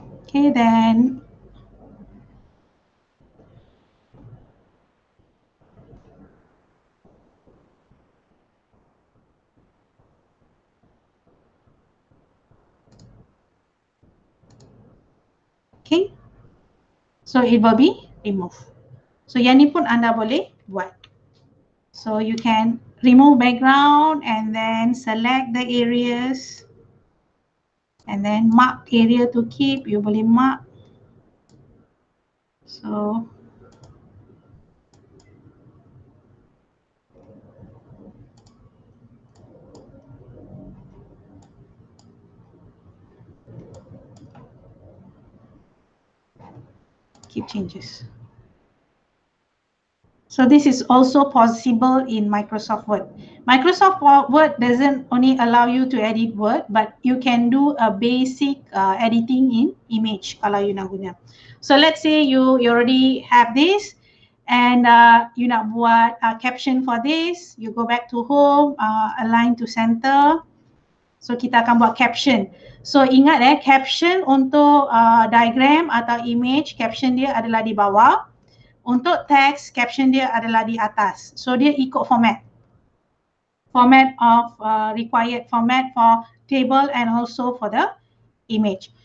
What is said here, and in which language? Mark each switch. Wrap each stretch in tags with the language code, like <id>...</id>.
<en>Okay, then okay, so it will be removed.</en> <ms>So yang ni pun anda boleh buat.</ms> <en>So you can remove background and then select the areas and then mark area to keep. You boleh mark. So keep changes. So this is also possible in Microsoft Word. Microsoft Word doesn't only allow you to edit Word, but you can do a basic editing in image</en> <ms>kalau you nak guna.</ms> <en>So let's say you already have this and you</en> <ms>nak buat</ms> <en>caption for this. You go back to home, align to center.</en> <ms>So kita akan buat caption. So ingat caption untuk diagram atau image, caption dia adalah di bawah. Untuk teks, caption dia adalah di atas. So dia ikut format.</ms> <en>Format of required format for table and also for the image.</en>